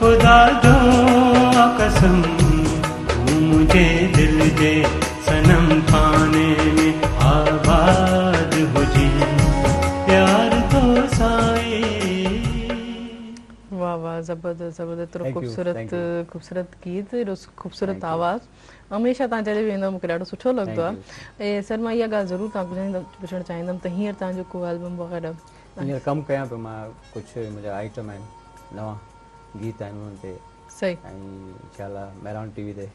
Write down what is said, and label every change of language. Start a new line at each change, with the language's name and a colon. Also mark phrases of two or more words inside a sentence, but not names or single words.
Hindi: खा दो कसम, तू मुझे दिल दे सनम पाने में आबाद हो जी, प्यार तो साए।
Sindhi: वाह वाह, ज़बरदस्त ज़बरदस्त,
English: Thank you,
Sindhi: ख़ूबसूरत
English: thank you.
Sindhi: ख़ूबसूरत गीत, एॾो ख़ूबसूरत
English: Thank you.
Sindhi: आवाज़, हमेशह तव्हां चढ़े वेंदो, मूंखे ॾाढो सुठो लॻंदो
English: Thank
Sindhi: आहे। ऐं सर मां इहा ॻाल्हि ज़रूरु तव्हां पुछणु चाहींदमि त हींअर तव्हांजो को एल्बम वग़ैरह हींअर कमु कयां पियो मां, कुझु मुंहिंजा आइटम आहिनि, नवां गीत आहिनि उन्हनि ते, सही ऐं इंशाल्लाह मेहरान टीवी ते